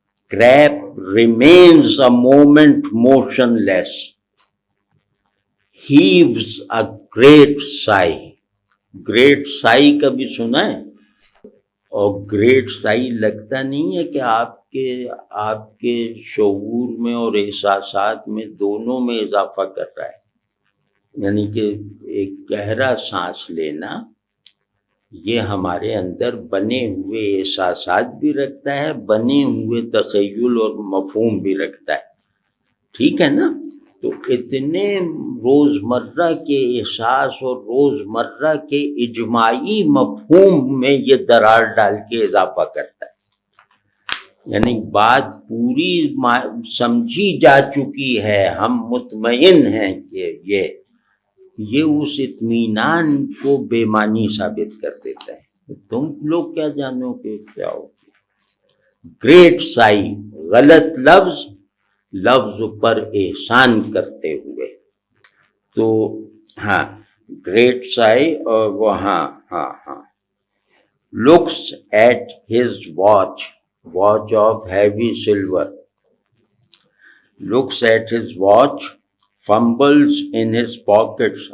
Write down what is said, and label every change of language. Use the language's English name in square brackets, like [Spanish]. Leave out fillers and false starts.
[English] Creep remains a moment motionless لیس. heaves a great sigh. [Urdu] Great sigh کبھی سنا ہے؟ اور گریٹ سائی لگتا نہیں ہے کہ آپ کے شعور میں اور احساسات میں دونوں میں اضافہ کر رہا ہے. یعنی کہ ایک گہرا سانس لینا یہ ہمارے اندر بنے ہوئے احساسات بھی رکھتا ہے، بنے ہوئے تخیل اور مفہوم بھی رکھتا ہے. ٹھیک ہے نا؟ تو اتنے روزمرہ کے احساس اور روزمرہ کے اجماعی مفہوم میں یہ درار ڈال کے اضافہ کرتا ہے. یعنی بات پوری سمجھی جا چکی ہے، ہم مطمئن ہیں کہ یہ اس اطمینان کو بے معنی ثابت کر دیتا ہے. تم لوگ کیا جانو کہ کیا ہو. گریٹ سائی غلط لفظ پر احسان کرتے ہوئے. تو ہاں گریٹ سائی اور وہ ہاں [English] looks at his watch of heavy silver, looks at his watch, fumbles in his pockets.